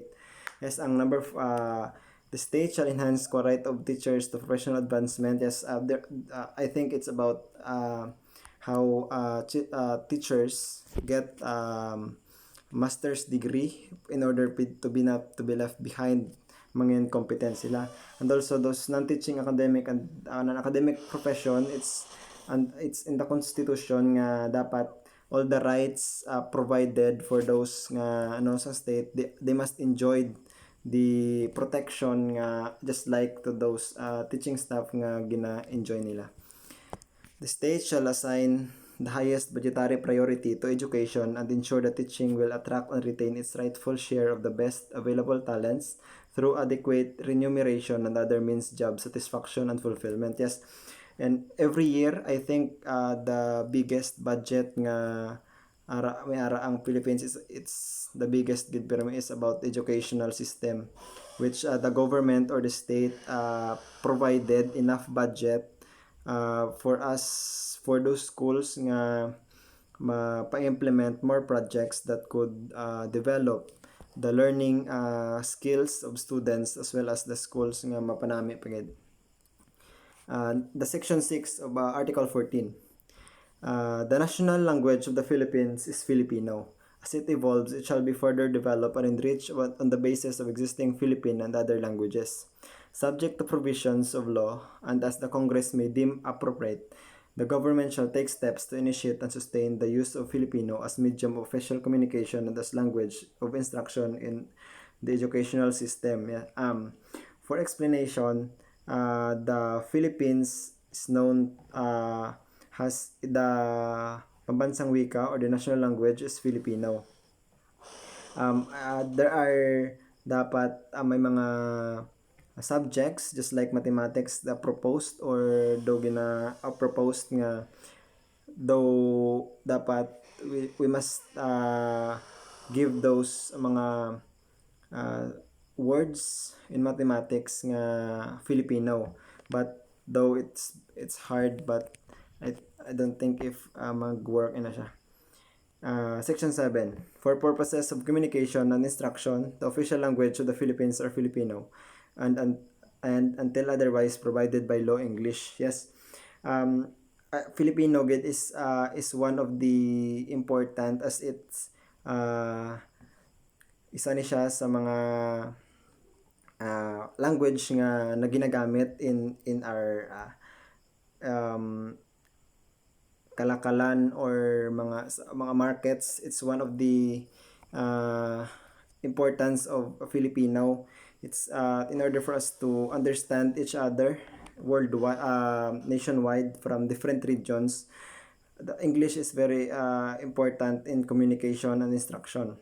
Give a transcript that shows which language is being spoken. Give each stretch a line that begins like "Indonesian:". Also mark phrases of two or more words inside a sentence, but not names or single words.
English: Yes, ang the state shall enhance the right of teachers to professional advancement. Yes, I think it's about how teachers get master's degree in order to be not to be left behind
Hiligaynon: mga incompetent sila.
English: And also those non-teaching academic and non-academic profession, it's in the constitution
Hiligaynon: nga dapat
English: all the rights provided for those
Hiligaynon: nga sa
English: state, they must enjoy the protection nga just like to those teaching staff
Hiligaynon: nga gina-enjoy nila.
English: The state shall assign the highest budgetary priority to education and ensure that teaching will attract and retain its rightful share of the best available talents through adequate remuneration and other means job satisfaction and fulfillment. Yes. And every year, I think the biggest budget
Hiligaynon: nga may ara ang
English: Philippines is it's the biggest
Hiligaynon: gid pero
English: is about educational system, which the government or the state provided enough budget for us, for those schools
Hiligaynon: nga pa-implement
English: more projects that could develop the learning skills of students as well as the schools
Hiligaynon: nga mapanami pagid.
English: The section 6 of article 14. The national language of the Philippines is Filipino. As it evolves, it shall be further developed and enriched on the basis of existing Philippine and other languages. Subject to provisions of law, and as the Congress may deem appropriate, the government shall take steps to initiate and sustain the use of Filipino as medium of official communication and as language of instruction in the educational system. Yeah. For explanation, the Philippines is known has the
Filipino: pambansang wika
English: or the national language is Filipino. There are
Hiligaynon: dapat may mga subjects
English: just like mathematics the proposed or do proposed nga though dapat we must give those mga words in mathematics nga Filipino, but though it's hard, but I don't think if
Hiligaynon: mag-work na siya.
English: Section 7. For purposes of communication and instruction, the official language of the Philippines are Filipino, and until otherwise provided by law, English. Yes. Filipino is one of the important as it's
Hiligaynon: isa ni siya sa mga language nga na ginagamit
English: in our kalakalan or mga markets. It's one of the importance of Filipino. It's in order for us to understand each other worldwide, nationwide from different regions. The English is very important in communication and instruction.